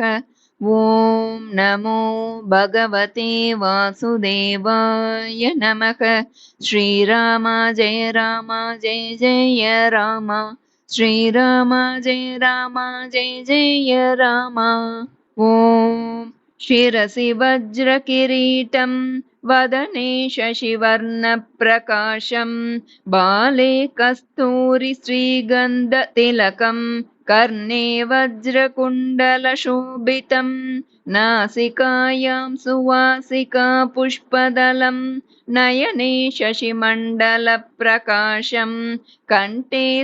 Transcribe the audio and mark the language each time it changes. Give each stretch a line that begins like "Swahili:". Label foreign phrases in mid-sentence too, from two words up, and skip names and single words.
Sanskrit: ओम् नमो भगवते वासुदेवाय नमः. श्रीराम जय राम जय जय राम, श्रीराम जय राम जय जय राम. ஓம் शिरसि वज्रकिरीटं वदने शशिवर्णप्रकाशं, बाले कस्तूरि श्रीगन्धतिलकं, कर्णे वज्रकुण्डलशोभितं, नासिकायां सुवासिका पुष्पदलं, नयने शशिमण्डलप्रकाशं, कण्ठे